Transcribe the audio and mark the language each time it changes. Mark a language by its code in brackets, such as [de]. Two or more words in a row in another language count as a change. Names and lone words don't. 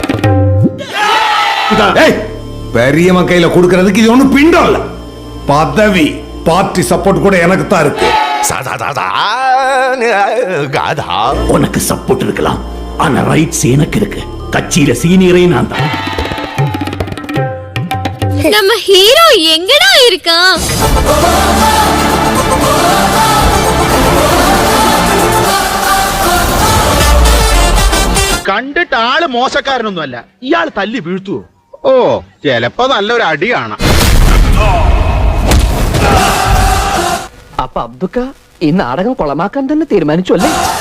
[ta] பெரியவன் கையில கொடுக்கறதுக்கு இது ஒண்ணும் பிண்டம் இல்ல, பதவி. பார்ட்டி சப்போர்ட் கூட எனக்கு தான் இருக்கு. உனக்கு சப்போர்ட் இருக்கலாம், ஆனா ரைட்ஸ் எனக்கு இருக்கு. கட்சியில சீனியரே நான் தான். நம்ம ஹீரோ எங்கடா இருக்கான்? [ml] കണ്ടിട്ട് ആള് മോശക്കാരനൊന്നുമല്ല. ഇയാൾ തല്ലി വീഴ്ത്തുവോ? ഓ, ചിലപ്പോ നല്ലൊരു അടി കാണാം. അപ്പൊ അബ്ദുക്ക ഈ നാടകം കൊളമാക്കാൻ തന്നെ തീരുമാനിച്ചു അല്ലേ?